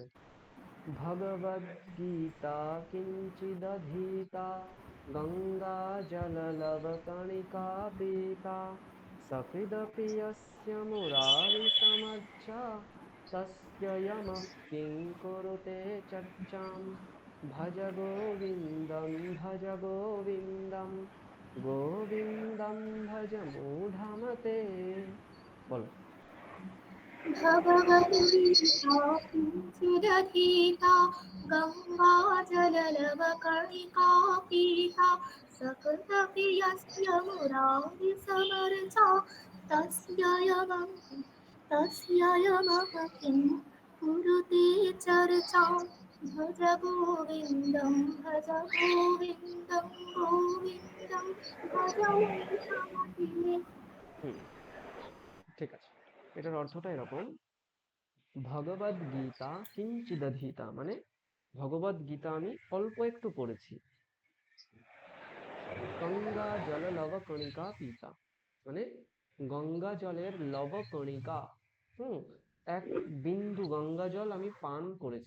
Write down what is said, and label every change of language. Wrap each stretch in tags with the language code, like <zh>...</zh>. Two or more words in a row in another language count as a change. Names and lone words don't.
<sa>ভগবদ গীতা কিঞ্চিদধীতা গঙ্গা জল লব কণিকা পীতা সকৃদপি যস্য মুরারি সমর্চা তস্য যমঃ কিং কুরুতে চর্চাম। ভজ গোবিন্দম গোবিন্দম ভজ মূঢ়মতে।</sa> <bn>বলো।</bn> <sa>भगवद्गीता किञ्चिदधीता गङ्गा जललवकणिका पीता सकृदपि यस्य मुरारिसमर्चा तस्य यमः तस्यायमः किं कुरुते चर्चां भज गोविन्दं भज गोविन्दं गोविन्दं भज মূষামতিনে।</sa> <bn>ঠিক আছে, এটার অর্থটা এরকম,</bn> <sa>ভগবদ গীতা কিঞ্চিদধীতা</sa> <bn>মানে ভগবদ গীতা আমি অল্প একটু পড়েছি।</bn> <sa>গঙ্গা জল লব কণিকা পিতা</sa> <bn>মানে গঙ্গা জলের লব কণিকা, এক বিন্দু গঙ্গা জল আমি পান করেছি।</bn>